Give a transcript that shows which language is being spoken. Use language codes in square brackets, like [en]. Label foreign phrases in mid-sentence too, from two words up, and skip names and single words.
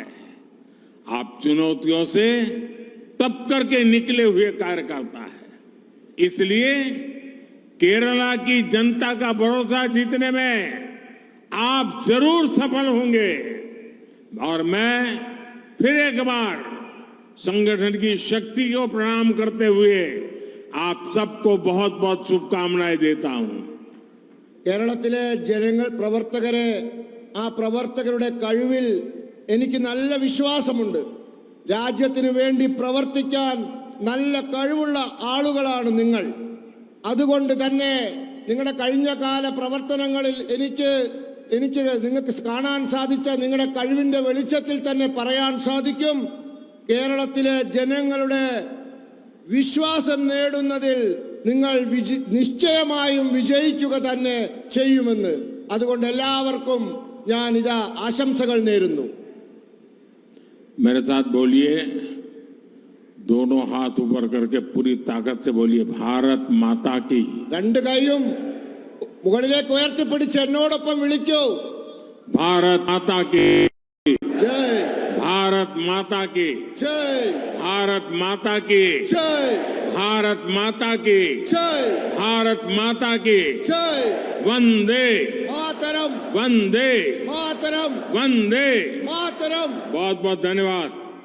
[hi] आप चुनौतियों से तप करके निकले हुए कार्यकर्ता है, इसलिए केरला की जनता का भरोसा जीतने में आप जरूर सफल होंगे. और मैं फिर एक बार संगठन की शक्ति को प्रणाम करते हुए आप सबको बहुत बहुत शुभकामनाएं देता हूं. [ml] കേരളത്തിലെ ജനങ്ങൾ, പ്രവർത്തകരെ, ആ പ്രവർത്തകരുടെ കഴിവിൽ എനിക്ക് നല്ല വിശ്വാസമുണ്ട്. രാജ്യത്തിന് വേണ്ടി പ്രവർത്തിക്കാൻ നല്ല കഴിവുള്ള ആളുകളാണ് നിങ്ങൾ. അതുകൊണ്ട് തന്നെ നിങ്ങളുടെ കഴിഞ്ഞ കാല പ്രവർത്തനങ്ങളിൽ എനിക്ക് നിങ്ങൾക്ക് കാണാൻ സാധിച്ച നിങ്ങളുടെ കഴിവിന്റെ വെളിച്ചത്തിൽ തന്നെ പറയാൻ സാധിക്കും, കേരളത്തിലെ ജനങ്ങളുടെ വിശ്വാസം നേടുന്നതിൽ നിങ്ങൾ നിശ്ചയമായും വിജയിക്കുക തന്നെ ചെയ്യുമെന്ന്. അതുകൊണ്ട് എല്ലാവർക്കും ഞാൻ ഇതാ ആശംസകൾ നേരുന്നു. [hi] मेरे साथ बोलिए, दोनों हाथ ऊपर करके पूरी ताकत से बोलिए, भारत माता की. [ml] രണ്ട് കൈയും മുകളിലേക്ക് ഉയർത്തിപ്പിടിച്ച് എന്നോടൊപ്പം വിളിക്കൂ, [hi] भारत माता की ജയ്, भारत माता की, ജയ്, भारत माता की, ജയ്, भारत माता की, ജയ്, भारत माता की. ജയ്. वंदे മാതരം, वंदे മാതരം, वंदे. മാതരം. बहुत बहुत धन्यवाद.